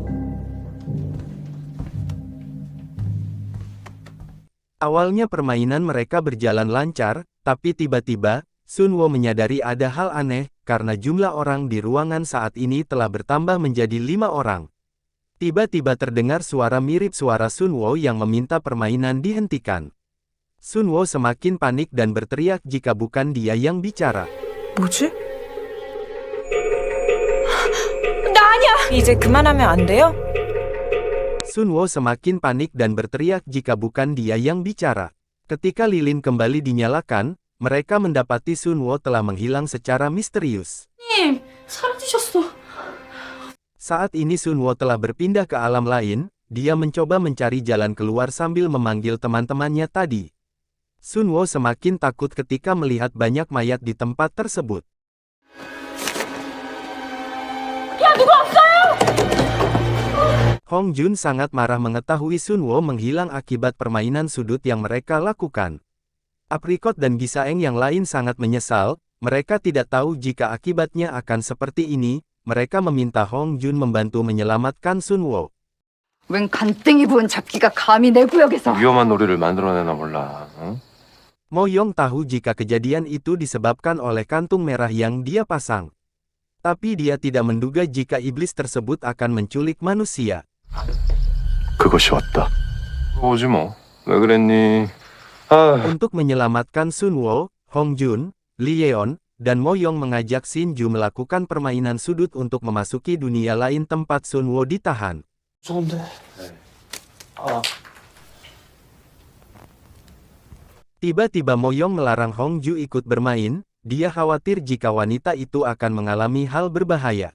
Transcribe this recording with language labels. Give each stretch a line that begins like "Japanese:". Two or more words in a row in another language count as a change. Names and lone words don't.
Indonesian: Awalnya permainan mereka berjalan lancar, tapi tiba-tiba, Sunwo menyadari ada hal aneh, karena jumlah orang di ruangan saat ini telah bertambah menjadi 5 orang. Tiba-tiba terdengar suara mirip suara Sunwo yang meminta permainan dihentikan. Sunwo semakin panik dan berteriak jika bukan dia yang bicara.
Korean: 뭐지? 나 아니야! 이제 그만하면 안 돼요?
Indonesian: Sunwo semakin panik dan berteriak jika bukan dia yang bicara. Ketika lilin kembali dinyalakan, mereka mendapati Sunwo telah menghilang secara misterius.
Korean: 님, 사라지셨어.
Indonesian: Saat ini Sunwo telah berpindah ke alam lain, dia mencoba mencari jalan keluar sambil memanggil teman-temannya tadi. Sunwo semakin takut ketika melihat banyak mayat di tempat tersebut. Hong Jun sangat marah mengetahui Sunwo menghilang akibat permainan sudut yang mereka lakukan. Apricot dan Gisaeng yang lain sangat menyesal, mereka tidak tahu jika akibatnya akan seperti ini, mereka meminta Hong Jun membantu menyelamatkan Sunwo.
Korean: 웬 간땡이 부은 잡기가 감히 내 구역에서. 위험한 놀이를 만들어내나 몰라. 응?
Indonesian: Mo Yong tahu jika kejadian itu disebabkan oleh kantung merah yang dia pasang. Tapi dia tidak menduga jika iblis tersebut akan menculik manusia.
Korean: 그것이 왔다. 오지 뭐. 왜 그랬니? 아,
Indonesian: Untuk menyelamatkan Sunwo, Hong Jun, Lee Yeon, dan Mo Yong mengajak Shin Ju melakukan permainan sudut untuk memasuki dunia lain tempat Sunwo ditahan.
Korean: 무서운데.
Indonesian: Tiba-tiba Mo Yong melarang Hong Ju ikut bermain, dia khawatir jika wanita itu akan mengalami hal berbahaya.